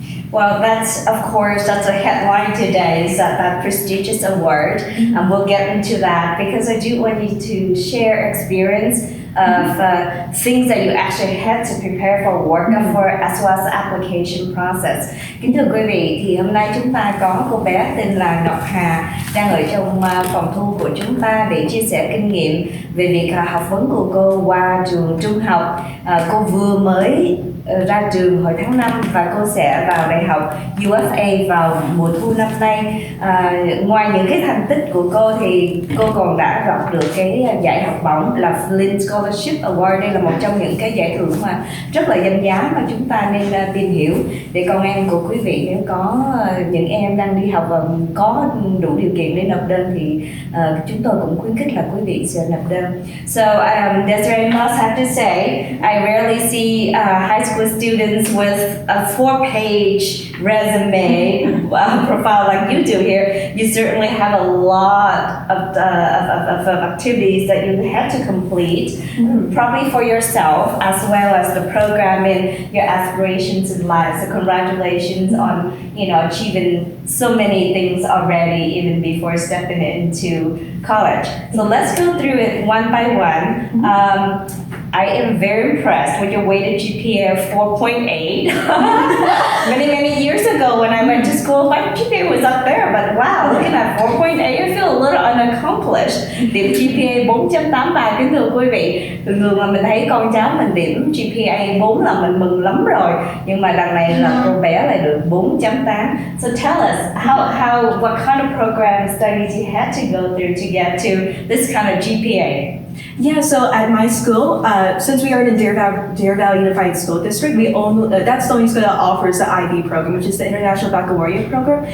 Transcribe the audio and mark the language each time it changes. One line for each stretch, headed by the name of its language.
English: Well, that's a headline today, is that prestigious award. And we'll get into that because I do want you to share experience of things that you actually had to prepare for work for as well as the application process.
Vietnamese: Kính thưa quý vị, thì hôm nay chúng ta có cô bé tên là Ngọc Hà đang ở trong phòng thu của chúng ta để chia sẻ kinh nghiệm về việc học vấn của cô qua trường trung học. Cô vừa mới ra trường hồi tháng 5 và cô sẽ vào Đại học USA vào mùa thu năm nay. Ngoài những cái thành tích của cô thì cô còn đã đoạt được cái giải học bổng là Flinn Scholarship Award. Đây là một trong những cái giải thưởng mà rất là danh giá mà chúng ta nên tìm hiểu để con em của quý vị, nếu có những em đang đi học và có đủ điều kiện để nộp đơn thì chúng tôi cũng khuyến khích là quý vị sẽ nộp đơn.
English: So Desiree, must have to say I rarely see high school students with a 4-page resume profile like you do here. You certainly have a lot of activities that you had to complete, probably for yourself as well as the program and your aspirations in life. So congratulations on achieving so many things already, even before stepping into college. So let's go through it one by one. I am very impressed with your weighted GPA of 4.8. Many years ago when I went to school, my GPA was up there, but wow, looking at 4.8, I feel a little unaccomplished.
Vietnamese: Điểm GPA 4.83, kính thưa quý vị. Thường mà mình thấy con cháu mình điểm GPA 4 là mình mừng lắm rồi, nhưng mà lần này là cô bé lại được 4.8.
English: So tell us, what kind of program studies you had to go through to get to this kind of GPA? Yeah, so at my school, since we are in the Deer Valley Unified School District, that's the only school that offers the IB program, which is the International Baccalaureate program.